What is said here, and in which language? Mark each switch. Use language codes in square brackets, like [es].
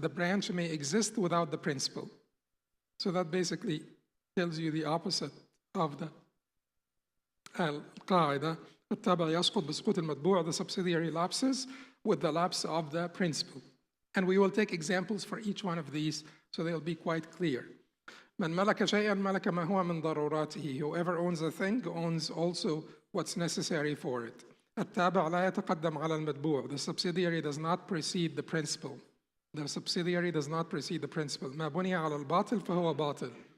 [en] The branch may exist without the principal. So that basically tells you the opposite of the al-Qa'ida. [ar] التابع يسقط بسقوط المتبوع, [en] the subsidiary lapses with the lapse of the principal. And we will take examples for each one of these so they'll be quite clear. [ar] من ملك شيئا ملك ما هو من ضرورته. [en] Whoever owns a thing owns also what's necessary for it. [ar] التابع لا يتقدم على المتبوع. [en] The subsidiary does not precede the principal. The subsidiary does not precede the principal. [ar] ما بني على الباطل فهو باطل.